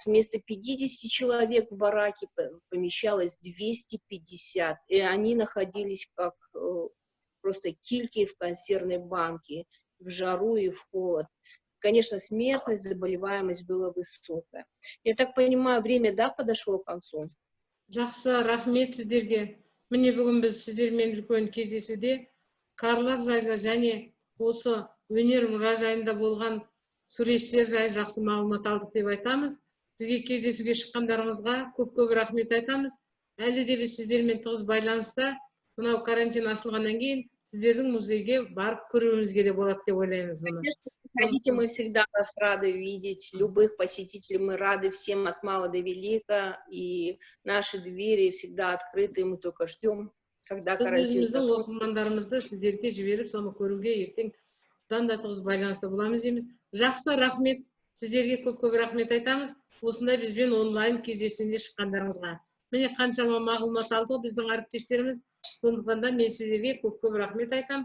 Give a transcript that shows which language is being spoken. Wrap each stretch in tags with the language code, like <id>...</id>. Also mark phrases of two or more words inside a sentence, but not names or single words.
<ru>Вместо 50 человек в бараке помещалось 250, и они находились как просто кильки в консервной банке, в жару и в холод. Конечно, смертность, заболеваемость была высокая. Я так понимаю, время, да, подошло к концу?</ru> <kk>Жақсы, рахмет сіздерге. Міне бүгін біз сіздермен үлкен кездесуде Карлаг жайлы және осы өнер мұражайында болған суретшілер жайлы жақсы мағлұмат алдық деп айтамыз. Бізге кездесуге шыққандарыңызға көп рахмет айтамыз. Әлі де біз сіздермен тығыз байланыста, мынау карантин ашылғаннан кейін сіздердің музейге барып көруімізге де болады деп ойлаймыз мұны.</kk> <ru>Приходите, мы всегда вас рады видеть, любых посетителей мы рады всем от мала до велика, и наши двери всегда открыты, мы только ждем, когда карантин закончится.</ru> <kk>Біз оқырмандарымызды сіздерге жіберіп, соны көруге ертең да тығыз байланыста боламыз дейміз. Жақсы, рахмет. Сіздерге көп рахмет айтамыз. Осындай бізбен онлайн кездесуіне шыққандарыңызға. Міне қаншама мағлұмат алды біздің әріптестеріміз. Сондықтан да мен сіздерге көп рахмет айтам.</kk>